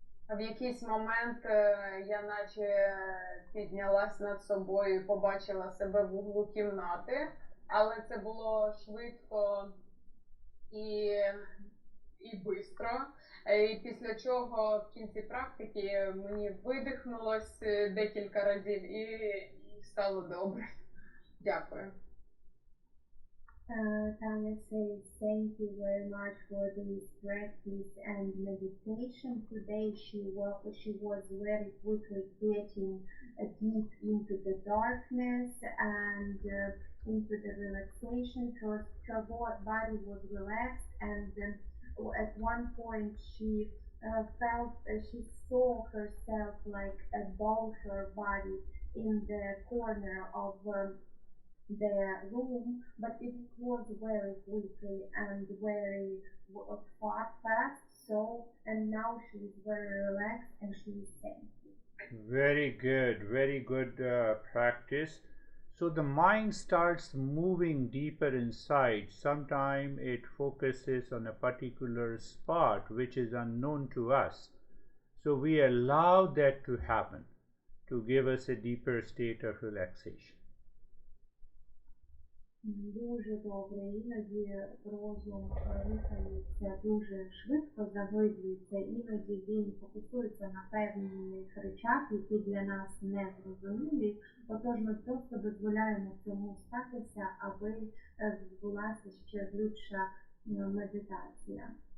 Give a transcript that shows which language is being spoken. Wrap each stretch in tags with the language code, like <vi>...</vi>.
<uk>В якийсь момент я наче піднялась над собою і побачила себе в углу кімнати, але це було швидко і бистро. І після чого в кінці практики мені видихнулось декілька разів і стало добре. Дякую.</uk> <en>Tanya says, thank you very much for this practice and meditation. Today she was very quickly getting deep into the darkness and into the relaxation. Her body was relaxed, and at one point she she saw herself like above her body in the corner of the room, but it was very quickly and very fast. So, and now she is very relaxed and she is safe. Very good practice. So the mind starts moving deeper inside. Sometimes it focuses on a particular spot which is unknown to us. So we allow that to happen, to give us a deeper state of relaxation.</en> <uk>Дуже добре, іноді розум рухається дуже швидко, заглиблюється, іноді він фокусується на певних речах, які для нас не зрозумілі. Отож ми просто дозволяємо цьому статися, аби відбулася ще глибша медитація.</uk>